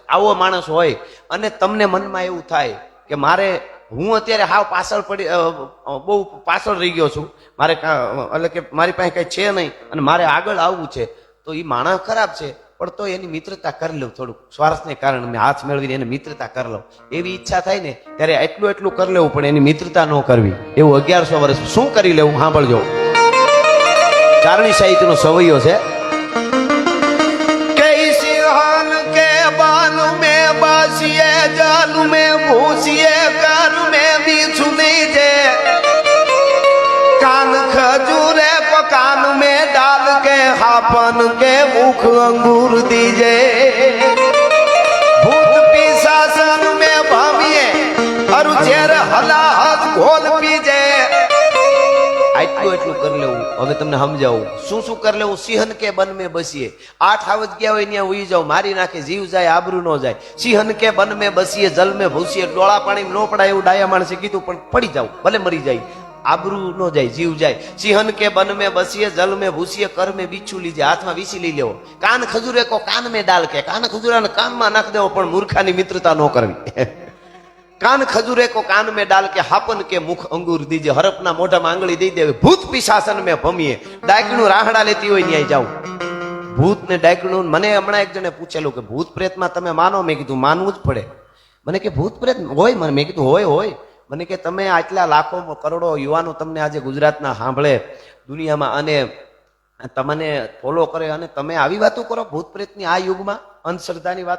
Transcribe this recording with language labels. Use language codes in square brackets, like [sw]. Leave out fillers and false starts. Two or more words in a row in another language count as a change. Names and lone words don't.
[gu] આવો માણસ હોય અને તમને મનમાં એવું થાય કે મારે, હું અત્યારે હાવ પાછળ બહુ પાછળ રહી ગયો છું, મારે એટલે કે મારી પાસે કઈ છે નહીં અને મારે આગળ આવવું છે, તો એ માણસ ખરાબ છે, પણ તો એની મિત્રતા કરી લઉં. થોડુંક સ્વાર્થને કારણે મેં હાથ મેળવીને એને મિત્રતા કરી લઉં, એવી ઈચ્છા થાય ને ત્યારે એટલું કરી લેવું, પણ એની મિત્રતા ન કરવી. એવું 1100 વર્ષ શું કરી લેવું સાંભળજો. ચારણી સાહિત્યનો સવૈયો છે. [hi] जल में भूसिए कर में बिछु लीजे, कान खजूरे को कान में डाल के हापन के मुख अंगूर दीजे, भूत पिशासन में भमिए और चेर हलाहत घोल पीजे. [gu] એટલું કરી લેવું. હવે તમને સમજાવું શું કરી લેવું. [hi] सिंहन के बन में बसिए. [gu] 8 આવત ગયા હોય ત્યાં ઉઈ જાવ, મારી નાખે, જીવ જાય, આબરૂ ન જાય. [hi] सिंहन के बन में बसिए, जल में भूसिए. [gu] ડોળા પાણી ન પડાય એવું ડાયા માણસે કીધું, પણ પડી જાવ, ભલે મરી જાય, આબરૂ ન જાય, જીવ જાય. [hi] सिंहन के बन में बसिए, जल में भूसिए, कर में बिच्छू लीजिए. [gu] હાથમાં વીસી લઈ લેવો. [hi] कान खजूरे को कान में डाल के, [gu] કાન ખજૂરાને કાનમાં નાખ દેવો, પણ મૂર્ખાની મિત્રતા ન કરવી. [hi] कान खजूरे को कान में डाल के हापन के मुख अंगूर दीजिए. [gu] હરપના મોઢામાં આંગળી દઈ દેવી. [hi] भूत पिशासन में भमिए. [gu] ડાયકણું રાહડા લેતી હોય ન્યાય જાવ. ભૂત ને ડાયકણું. મને હમણાં એક જણે પૂછેલું કે ભૂત પ્રેતમાં તમે માનો? મેં કીધું માનવું જ પડે. મને કે ભૂત પ્રેત હોય? મેં કીધું હોય. મને કે તમે આટલા લાખો કરોડો યુવાનો તમને આજે ગુજરાતના સાંભળે, દુનિયામાં, અને તમને ફોલો કરે, અને તમે આવી વાતો કરો ભૂત પ્રેતની આ યુગમાં, અંધશ્રદ્ધાની વાતો.